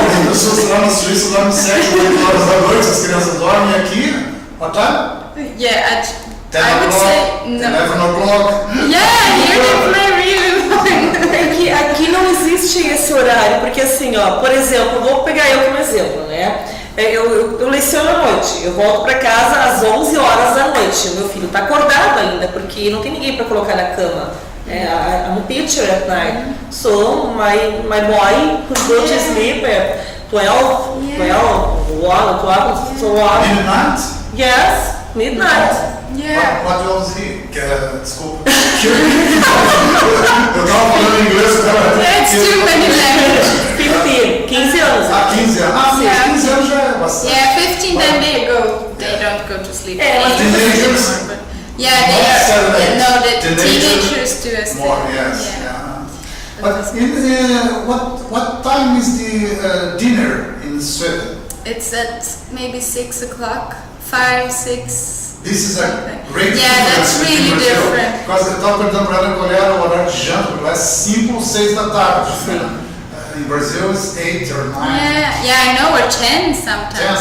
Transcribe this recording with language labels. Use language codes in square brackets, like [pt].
[pt] As pessoas lá na Suíça dormem 7, 8 horas da noite, as crianças dormem aqui. [en] What time? Yeah, 10 I would say no. 11 o'clock. Yeah, here they play really long. [pt] É que aqui não existe esse horário, porque assim, ó, por exemplo, vou pegar eu como exemplo, né? Eu leciono à noite, eu volto para casa às 11 horas da noite. O meu filho está acordado ainda, porque não tem ninguém para colocar na cama. [en] I'm a teacher at night, so my boy who go to sleep at 12, 12, so on. Midnight? Yes, midnight. Yeah. What hours he? [pt] Desculpa. Eu tava falando em inglês, [en] That's too many languages. [pt] 15 anos. 15 anos. [en] Yeah. [pt] 15 anos já é bastante. [en] Yeah, 15 then they don't go to sleep. Teenagers? Yeah, the teenagers do as more, well. yes. Yeah. Yeah. But what time is the dinner in Sweden? It's at maybe 6 o'clock, 5, 6. This is a great Yeah, that's really different. Because [pt] eu estava perguntando para ela qual era o horário de janta, porque lá é 5 ou 6 da tarde. [en] In Brazil it's 8 or 9. Yeah, I know, or 10 sometimes.